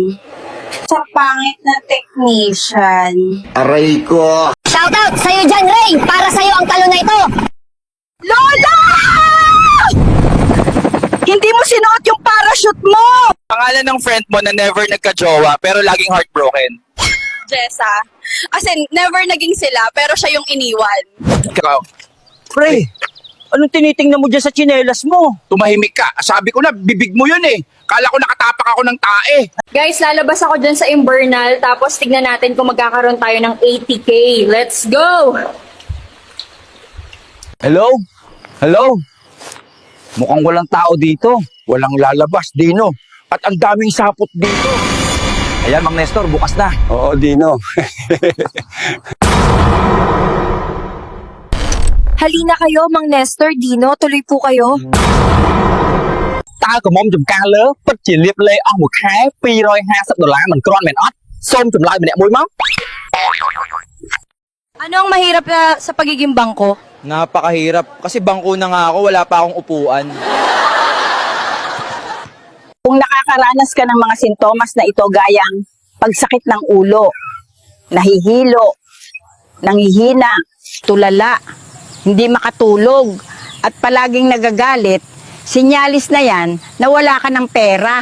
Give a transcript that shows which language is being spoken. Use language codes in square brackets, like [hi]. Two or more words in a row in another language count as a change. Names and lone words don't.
[tl] Sa pangit na technician. Aray ko! Shoutout sa'yo dyan, Ray! Para sa'yo ang talo na ito! Lola! Hindi mo sinuot yung parachute mo! Pangalan ng friend mo na never nagka-jowa pero laging heartbroken. Jessa. [en] As in, [tl] never naging sila, pero siya yung iniwan. Ikaw, Pre, anong tinitingnan mo dyan sa tsinelas mo? tumahimik ka. Sabi ko na, bibig mo yun eh. Kala ko nakatapak ako ng tae. Guys, lalabas ako dyan sa Imbernal, tapos tignan natin kung magkakaroon tayo ng 80K. [en] Let's go! Hello? Hello? [tl] Mukhang walang tao dito. Walang lalabas, Dino. At ang daming sapot dito. Ayan, Mang Nestor, bukas na. Oo, Dino. Halina kayo, Mang Nestor, Dino, tuloy po kayo. [km] តើកុំមុំចំការលើពិតជាលៀបលេអស់មួយខែ$250មិនគ្រាន់មែនអត់សូមចម្លើយម្នាក់មួយមក [tl] Ano ang mahirap sa pagiging bangko? Napakahirap kasi bangko na nga ako, wala pa akong upuan. Kung nakakaranas ka ng mga sintomas na ito gaya ang pagsakit ng ulo, nahihilo, nanghihina, tulala, hindi makatulog, at palaging nagagalit, sinyalis na yan na wala ka ng pera.